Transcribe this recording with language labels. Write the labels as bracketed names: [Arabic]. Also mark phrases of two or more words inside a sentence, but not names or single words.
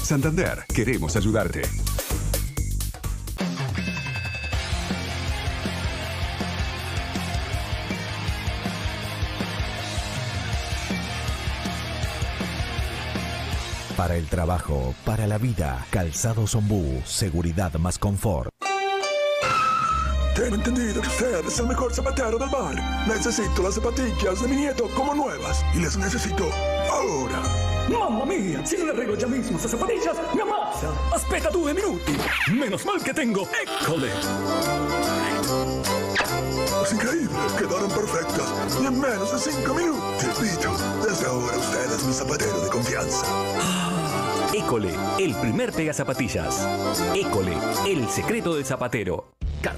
[Spanish] Santander, queremos ayudarte. Para el trabajo, para la vida, Calzados Ombú, seguridad más confort. Tengo entendido que usted es el mejor zapatero del bar. Necesito las zapatillas de mi nieto como nuevas y las necesito ahora. [Italian] Mamma mia, si non arreglo già mismo queste zapatillas, mi ammazza. Aspetta 2 minuti. [Spanish] Menos mal que tengo École. Es increíble, quedaron perfectas y en menos de 5 minutos. Vito, desde ahora usted es mi zapatero de confianza. École, el primer pega zapatillas. École, el secreto del zapatero.